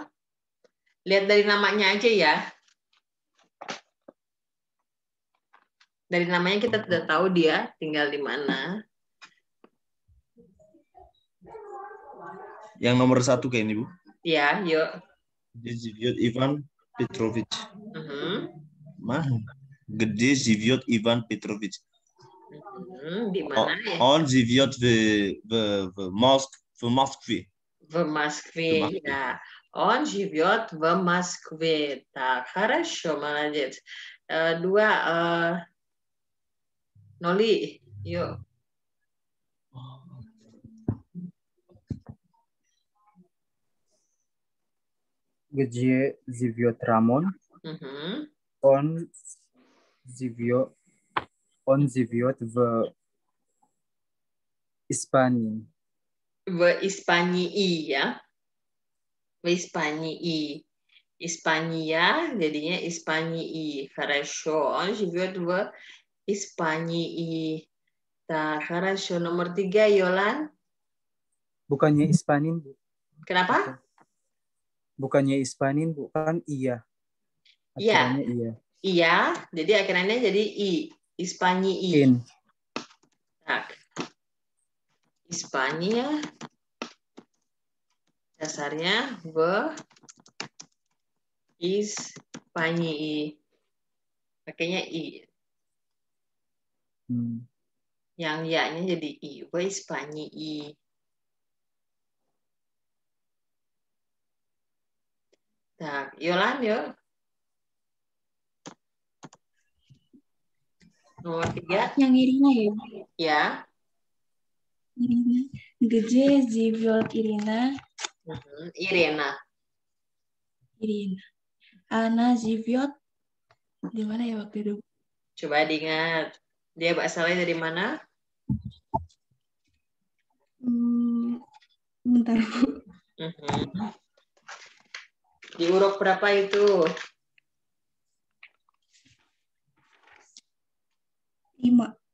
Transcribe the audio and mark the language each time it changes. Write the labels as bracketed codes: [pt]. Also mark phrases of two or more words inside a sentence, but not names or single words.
[id] Lihat dari namanya aja ya. Dari namanya kita tidak tahu dia tinggal di mana. Yang nomor 1 kayak ini, Bu. Ya, yuk. [ru] Живёт Иван Петрович. Где живёт Иван Петрович. [id] Di mana ya? [ru] On живет в Москве. В Москве, да. Он живет в Москве. Так, хорошо, молодец. [id] Dua, Noli, yuk. [ru] Где живет Рамон? Он живет в Испании. В Испании, ya. В Испании. Испания jadinya Испании. Хорошо. Он живет в Испании. Так, хорошо. [id] Nomor 3, Yolan. Bukannya Ispanin, Bu. Kenapa? Bukannya Ispanin, bukan iya. Iya. Akhirannya iya. Iya, jadi akhirannya jadi I. [ru] Испании. In. Так. Испания. [id] Dasarnya [ru] в Испании. [id] Pakainya I. Yang ya-nya jadi I. [ru] В Испании. Так, Yolan, yuk. [id] Nomor 3. Yang Irina ya? Ya. [ru] Irina. Где живет Ирина? Irena. [id] Irina. [ru] Она живет [id] di mana ya waktu itu? Coba diingat. Dia asalnya dari mana? Bentar, Bu. Di huruf berapa itu? 5.